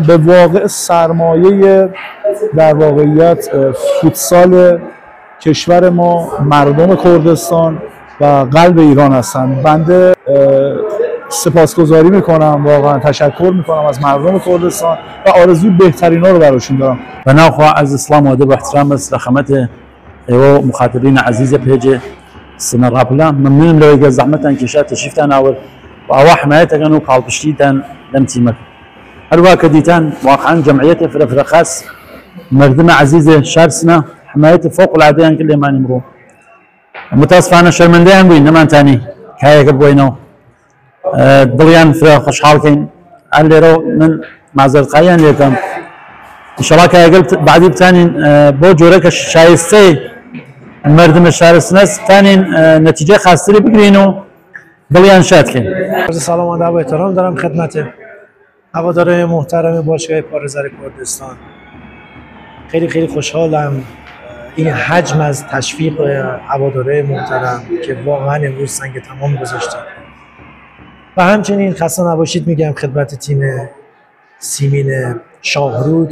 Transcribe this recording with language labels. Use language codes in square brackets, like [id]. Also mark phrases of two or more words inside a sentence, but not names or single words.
[fa] به واقع سرمایه در واقعیت فوتسال کشور ما مردم کردستان و قلب ایران هستند. بنده سپاسگزاری میکنم، واقعا تشکر میکنم از مردم کردستان و آرزوی بهترینا رو براشون دارم. [ckb] و ناخوا [fa] از اسلام و ادب و احترام است [ckb] لخدمت ایو مخاطبین عزیز پیج سین راپلا ممنون لوی زحمتان کشات تشریفتان آور و ئەوە حمایەتەکەن و پاڵپشتیتان لەم تیمەکە هەروە کە دیتان واقعا جەمعیەتێ فرەفرە خاص مردمە عەزیزێ شارسنە حمایەتی فوق العادەیان کرد لێمان ئیمڕۆ متاسفانە شەرمەندەیان بووین نەمانتانی کایەکە بۆینەوە دڵیان فرە خۆشحاڵکەین هەر لێرە من مازەرتخاییان لێکەم ئینشەڵا کایەگەل بعدی بتانین بۆ جۆرەکە شایستەی مردمە شارستنەس بتانین نەتیجە خاستری بگرین و دڵیان شادکەین. [fa] سلام و ادب و احترام دارم خدمت هواداران محترم باشگاه پارێزەر کردستان. خیلی خوشحالم این حجم از تشویق هواداره محترم که واقعا امروز سنگ تمام گذاشتن و همچنین خسته نباشید میگم خدمت تیم سیمین شاهرود.